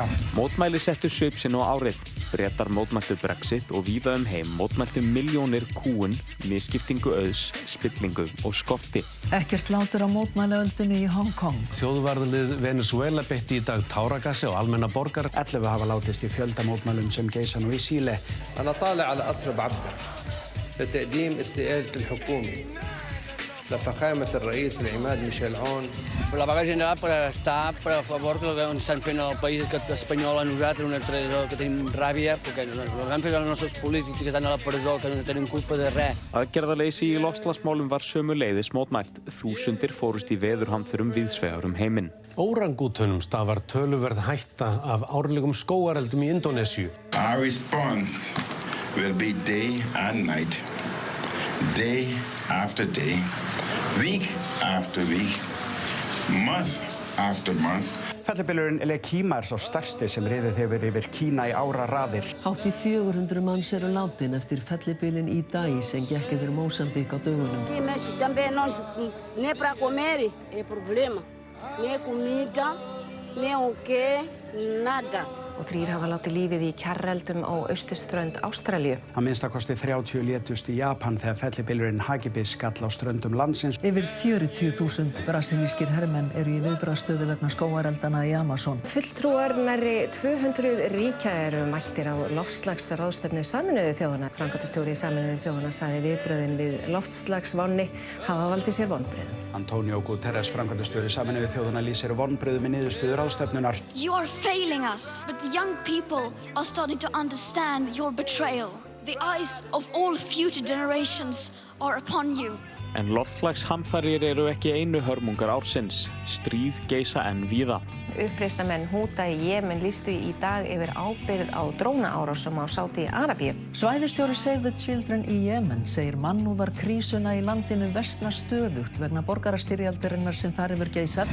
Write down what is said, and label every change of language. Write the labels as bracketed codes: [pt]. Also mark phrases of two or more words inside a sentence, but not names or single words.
[is] Mótmæli settu svip sinn á árið. Bretar mótmæltu Brexit og víða heim mótmæltu milljónir kúgun, misskiptingu auðs, spillingu og skorti. Ekkert látur á mótmælaöldunni í Hong Kong. Þjóðvarðlið Venezuela beitti í dag táragasi á almenna borgar. 11 hafa látist í fjöldamótmælum sem geisa nú í Síle. [ar] أنا طالع على قصر بعبكر لتقديم استقالة الحكومة لفخامة الرئيس العماد Michel Aoun. [ca] La vaga general per estar a favor del que estan fent el país espanyol a nosaltres, una tradició que tenim ràbia, perquè el han fet els nostres polítics que estan a la presó, que no tenim culpa de res. [is] Aðgerðaleysi í loftslagsmálum var sömuleiðis mótmælt. Þúsundir fórust í veðurhamförum víðsvegar heiminn. Órangútunum stafar töluverð hætta af árlegum skógareldum í Indónesíu. [en] Our response will be day and night, day after day, week after week, month after month. [is] Fellibylurinn Lekima sá stærsti sem riðið hefur yfir Kína í áraraðir. Hátt í 400 manns eru látin eftir fellibylinn Idai sem gekk yfir Mósambík á dögunum. [pt] Também nós nem para comer é problema, nem comida, nem o quê, nada. [is] Og 3 hafa látið lífið í kjarreldum á austurströnd Ástralíu. Að minnstakosti 30 létust í Japan þegar fellibylurinn Hagibis skall á ströndum landsins. Yfir 40.000 brasilískir hermenn eru í viðbragðsstöðu vegna skógareldana í Amazon. Fulltrúar nærri 200 ríkja eru mættir á loftslagsráðstefnu Sameinuðu þjóðanna. Framkvæmdastjóri Sameinuðu þjóðanna sagði viðbrögðin við loftslagsvánni hafa valdið sér vonbrigðum. Antonio Guterres, framkvæmdastjóri Sameinuðu þjóðanna, lýsir vonbrigðum í niðurstöðu ráðstefnunnar. [en] You are failing us, but the young people are starting to understand your betrayal. The eyes of all future generations are upon you. [is] En loftslagshamfarir eru ekki einu hörmungar ársins. Stríð geisa enn víða. Uppreisnarmenn Húta í Jemen lýstu í dag yfir ábyrgð á drónaárásum á Sádi-Arabíu. Svæðisstjóri Save the Children í Jemen segir mannúðarkrísuna í landinu versna stöðugt vegna borgarastyrjaldarinnar sem þar hefur geisað.